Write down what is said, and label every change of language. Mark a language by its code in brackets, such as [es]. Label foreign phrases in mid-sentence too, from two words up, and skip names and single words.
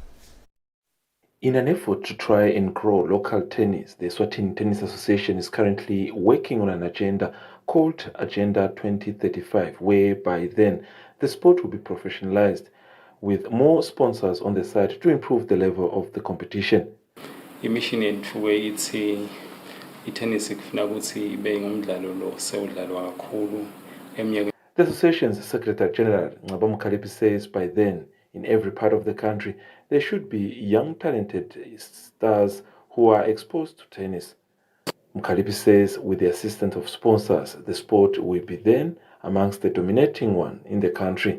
[en] In an effort to try and grow local tennis, the Eswatini Tennis Association is currently working on an agenda called Agenda 2035, where by then the sport will be professionalized with more sponsors on the side to improve the level of the competition. [ss] Imission yethu weyithi itennis kufuna ukuthi ibe ngumdlalo lo sewudlalwa kakhulu eminyakeni. [en] The association's Secretary General Ngaba Mkhaliphi says by then in every part of the country there should be young talented stars who are exposed to tennis. Mkhaliphi says with the assistance of sponsors, the sport will be then amongst the dominating one in the country.